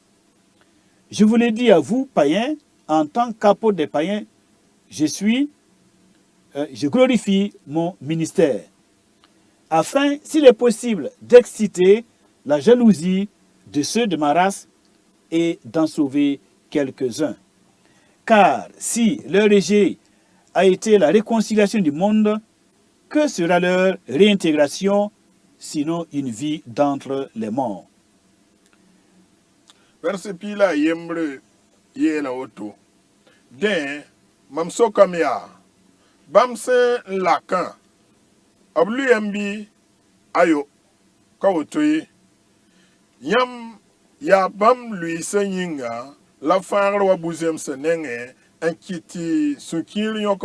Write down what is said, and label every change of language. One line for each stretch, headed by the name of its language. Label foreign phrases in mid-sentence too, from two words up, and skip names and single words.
French: Je vous l'ai dit à vous, païens, en tant qu'apôtre des païens, je glorifie mon ministère, afin, s'il est possible, d'exciter la jalousie de ceux de ma race et d'en sauver quelques-uns. Car si leur rejet a été la réconciliation du monde, que sera leur réintégration, sinon une vie d'entre les morts?
Mossi: Verset pii la a yembre yeela woto dẽ mam sokame yaa bãmb sẽn n lakã b luyame bɩ ayo ka woto ye yãmb yaa bãmb luɩɩsã yĩnga la fãagr wa bu-zemsã nengẽ n kɩt tɩ sũ-kiir yõk